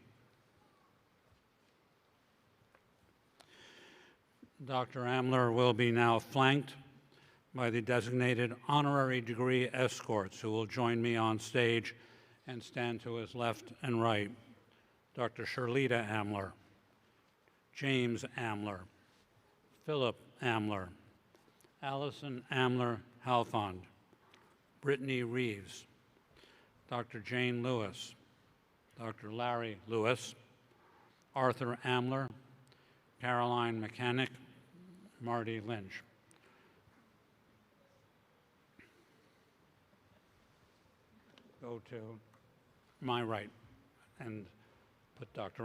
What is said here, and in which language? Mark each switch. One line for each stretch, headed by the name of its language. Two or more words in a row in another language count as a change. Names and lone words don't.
English: Dr. Amler will be now flanked by the designated honorary degree escorts who will join me on stage and stand to his left and right. Dr. Shirlita Amler, James Amler, Philip Amler, Allison Amler Halfond, Brittany Reeves, Dr. Jane Lewis, Dr. Larry Lewis, Arthur Amler, Caroline Mechanic, Marty Lynch. Go to my right and put Dr.